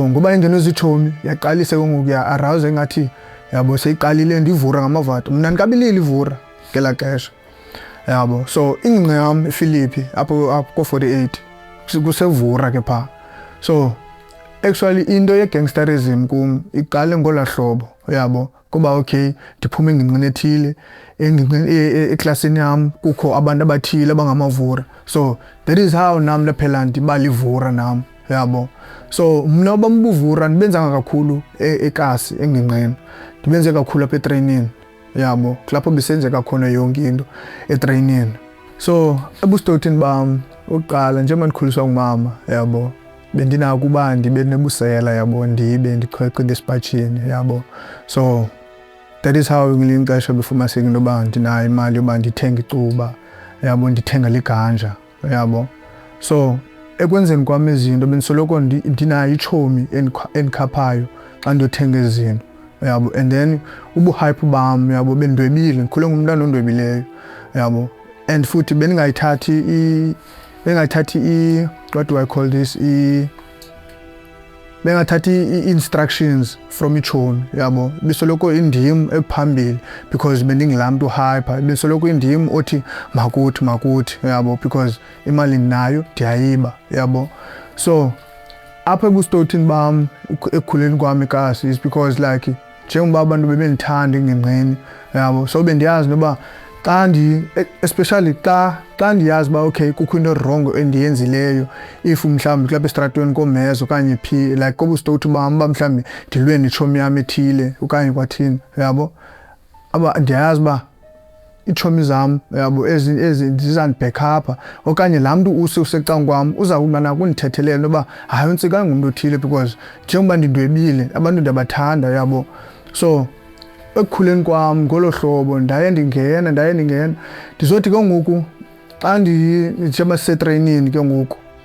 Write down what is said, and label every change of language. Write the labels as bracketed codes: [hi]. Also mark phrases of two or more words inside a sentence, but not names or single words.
[xh] So ngoba ingeno zitshomi yaqalise ke ngoku ya-arouse ngathi yabo seyiqalile ndivura ngamavato mina ndikabilile ivura ngela xesha yabo so ingcinga yam ePhilippi apho ko-48 kusevura ke pha [en] so actually [xh] into ye-gangsterism kum iqale ngola hlobo yabo kuba okay ndiphuma engingqini ethile eklasini yam kukho abantu abathile abangamavura [en] so that is how [xh] nam laphela ndibalivura nam yabo so mna bambuvura ndibenzanga kakhulu ekasi engingqini ndibenze kakhulu apha etraining yabo kulapho besenzeka khona yonke into etraining so ebustotini bam uqala njengoba ndikhuliswa ngumama yabo bendinako uba ndibe nebusela yabo ndibe ndikhweqe desipatshini yabo [en] so that is how [xh] ngelinye ixesha befumaniseka into yoba ndinayo imali yoba ndithenge icuba yabo ndithenga liganja yabo so ekwenzeni kwam izinto bendisoloko ndinayo itshomi endikhaphayo xa ndiyothenga izinto yabo [en] and then [xh] ubuhype bam yabo bendwebile ndikhule ngumntana ondwebileyo yabo and futhi bengayithathi [en] what do I call this [xh] bengathathi i-instructions from itshomi yabo besoloko indim ephambili because bendingilaa mntu hyper besoloko indim othi makuthi yabo because imali nayo ndiyayiba yabo so apha ebustotini bam ekukhuleni kwam ekasi [en] is because like [xh] njengoba abantu bebendithanda engingqini yabo so bendiyazi noba especially xa ndiyazi uba okay kukho into wrong endiyenzileyo if mhlawumbi kulapha esitratweni komezo okanye phi like kobustoti bam uba mhlawumbi ndilwe netshomi yam ethile okanye kwathini yabo ndiyazi uba iitshomi zam yabo ezi zizandibhekhapha okanye laa mntu usecankwam uzawuba nako undithethelela noba hayi uNtsikana ngumntu othile because njengoba ndindwebile abantu ndiyabathanda yabo so ekukhuleni kwam ngolo hlobo ndaye ndingena ndizothi ke ngoku xa njengoba sisetreyinini ke ngoku